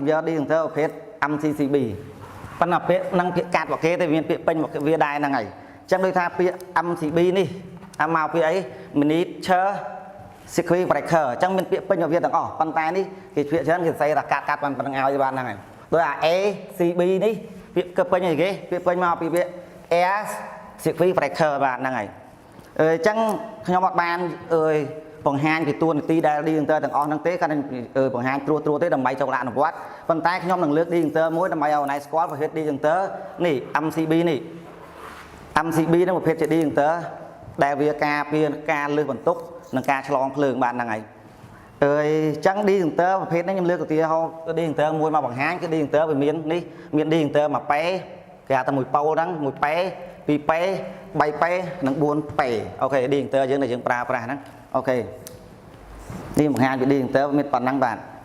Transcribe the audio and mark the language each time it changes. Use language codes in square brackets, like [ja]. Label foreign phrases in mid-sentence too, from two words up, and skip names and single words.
[km] យក disjunction ប្រភេទ MCCB ប៉ុន្តែពាក្យនឹងពាក្យកាត់របស់គេតែមានពាក្យពេញរបស់វាដែរហ្នឹងហើយអញ្ចឹងដូចថាពាក្យ MCB នេះមកពាក្យអី [en] miniature circuit breaker [km] អញ្ចឹងមានពាក្យពេញរបស់វាទាំងអស់ប៉ុន្តែនេះគេពាក្យច្រើន គេសរសេរថាកាត់បានប៉ុណ្្នឹងឲ្យបានហ្នឹងហើយដោយអា ACB នេះពាក្យពេញអីគេពាក្យពេញមកពីពាក្យ [en] air circuit breaker [km] បាទហ្នឹងហើយអញ្ចឹងខ្ញុំអត់បាន បង្ហាញពីតួនាទីដែល disjunction ទាំងអស់ហ្នឹងទេគាត់នឹងបង្ហាញត្រួសទេដើម្បីចូលអនុវត្តប៉ុន្តែខ្ញុំនឹងលើក disjunction មួយដើម្បីឲ្យ អ្នកស្គាល់ប្រភេទ disjunction នេះ MCB នេះ MCB ហ្នឹងប្រភេទជា disjunction ដែលវាការពារការលើសបន្ទុកនិងការឆ្លងភ្លើងបាទហ្នឹងហើយអញ្ចឹង disjunction ប្រភេទនេះខ្ញុំលើកឧទាហរណ៍ disjunction មួយមកបង្ហាញគឺ disjunction វាមាននេះមាន disjunction មួយប៉េគេហៅថាមួយប៉ូលហ្នឹងមួយប៉េពីរប៉េ3ប៉េនិង4ប៉េអូខេ disjunction យើងដែលយើងប្រើប្រាស់ហ្នឹងអូខេនេះបង្ហាញពី disjunction មានប៉ុណ្ណឹងបាទ